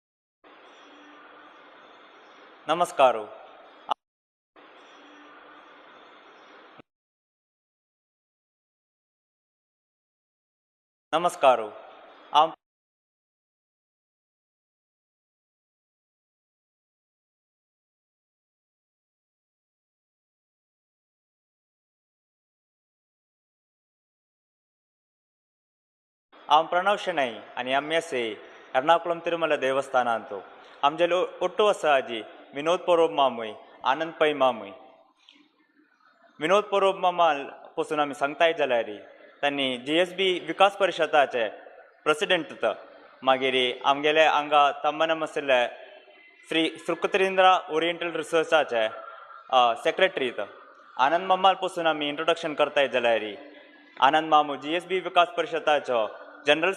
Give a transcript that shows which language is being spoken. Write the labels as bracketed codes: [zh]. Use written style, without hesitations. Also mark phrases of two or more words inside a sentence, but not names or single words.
[kok] नमस्कार नमस्कार हांव प्रणव शेणै आनी आमी आसे एर्नाकुलम तिरुमला देवस्थानांत आमचे ಒಟ್ಟು ಹೊಸಾಜಿ विनोद परोब मामूय आनंद पै मामूय विनोद परोब मामाल पासून आमी सांगताय जाल्यार त्यांनी GSB विकास परिशदाचे प्रेसिडेंट मागीर आमगेले हांगा तम्मनम आशिल्ले श्री सुकृत्रेंद्र ओरिएंटल रिसर्चाचे सेक्रेटरी आनंद मामाल पासून आमी इंट्रोडक्शन करताय जाल्यार आनंद मामू GSB विकास परिशदाचो जनरल